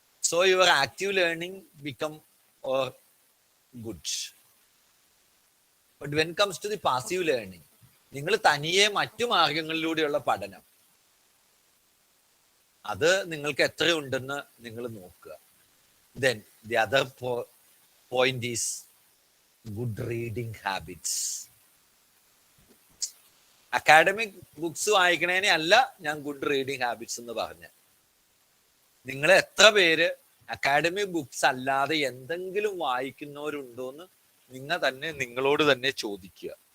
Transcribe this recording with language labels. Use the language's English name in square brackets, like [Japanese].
[English] So your active learning become or good. But when it comes to the passive learning, [Malayalam] നിങ്ങൾ തനിയെ മറ്റു മാർഗങ്ങളിലൂടെയുള്ള പഠനം, അത് നിങ്ങൾക്ക് എത്രയുണ്ടെന്ന് നിങ്ങൾ നോക്കുക. [English] Then the other point is good reading habits. [Malayalam] Academic books വായിക്കണേനെ അല്ല ഞാൻ ഗുഡ് റീഡിങ് ഹാബിറ്റ്സ് എന്ന് പറഞ്ഞ്. നിങ്ങൾ എത്ര പേര് അക്കാഡമിക് ബുക്സ് അല്ലാതെ എന്തെങ്കിലും വായിക്കുന്നവരുണ്ടോന്ന് നിങ്ങൾ തന്നെ നിങ്ങളോട് തന്നെ ചോദിക്കുക.